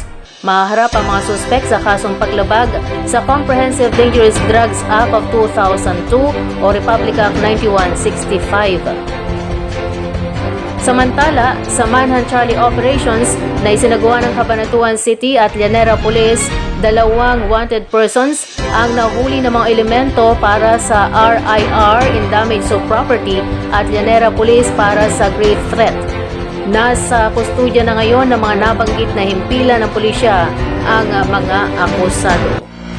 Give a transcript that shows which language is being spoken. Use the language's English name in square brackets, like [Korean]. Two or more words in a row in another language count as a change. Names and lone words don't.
[Filipino] Mahaharap ang mga suspek sa kasong paglabag sa Comprehensive Dangerous Drugs Act of 2002 o Republic Act 9165. Samantala, sa Manhunt Charlie Operations na isinagawa ng Cabanatuan City at Llanera Police, 2 [English] wanted persons [Filipino] ang nahuli ng mga elemento para sa [English] RIR in damage to property [Filipino] at Llanera Police para sa [English] grave threat. [Filipino] Nasa kustudya na ngayon ng mga nabanggit na himpilan ng pulisya ang mga akusado.